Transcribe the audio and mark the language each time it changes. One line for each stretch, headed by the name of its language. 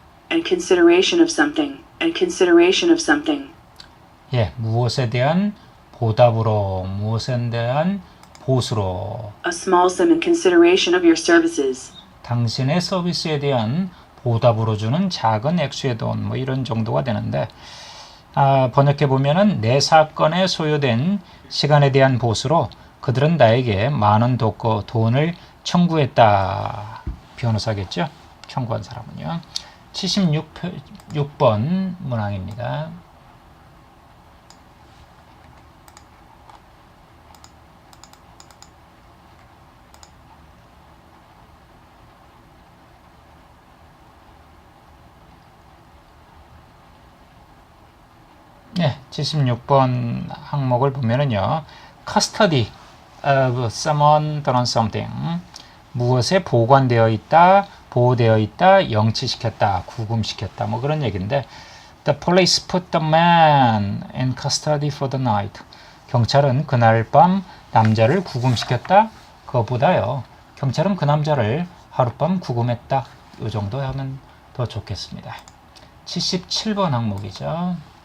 English: And consideration of something. And consideration of something.
Korean: 예, 무엇에 대한 보답으로, 무엇에 대한 보수로,
English: A small sum in consideration of your services.
Korean: 당신의 서비스에 대한 보답으로 주는 작은 액수의 돈, 뭐 이런 정도가 되는데, 번역해 보면은 내 사건에 소요된 시간에 대한 보수로 그들은 나에게 많은 돈을 청구했다. 변호사겠죠? 청구한 사람은요. 76번 문항입니다. 네, 76번 항목을 보면은요. custody of someone 또는 something 무엇에 보관되어 있다, 보호되어 있다, 영치시켰다, 구금시켰다 뭐 그런 얘기인데
English: The police put the man in custody for the night.
Korean: 경찰은 그날 밤 남자를 구금시켰다. 그것보다요. 경찰은 그 남자를 하룻밤 구금했다. 이 정도 하면 더 좋겠습니다. 77번 항목이죠.